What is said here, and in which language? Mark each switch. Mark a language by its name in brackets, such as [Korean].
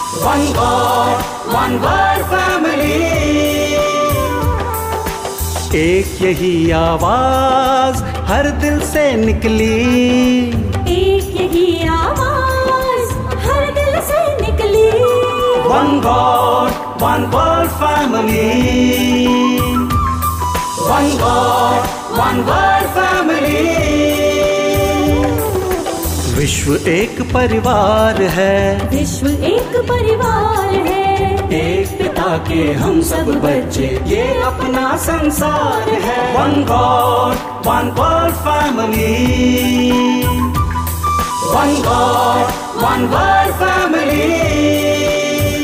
[English] One God, one world family. [Hindi] एक यही आवाज हर दिल से निकली, एक यही आवाज हर दिल से निकली। [English] One God, one world family. One God, one world family. [Hindi] विश्व एक परिवार है, विश्व एक परिवार है। एक पिता के हम सब बच्चे, ये अपना संसार है। [English] One God, one world family. One God, one world family.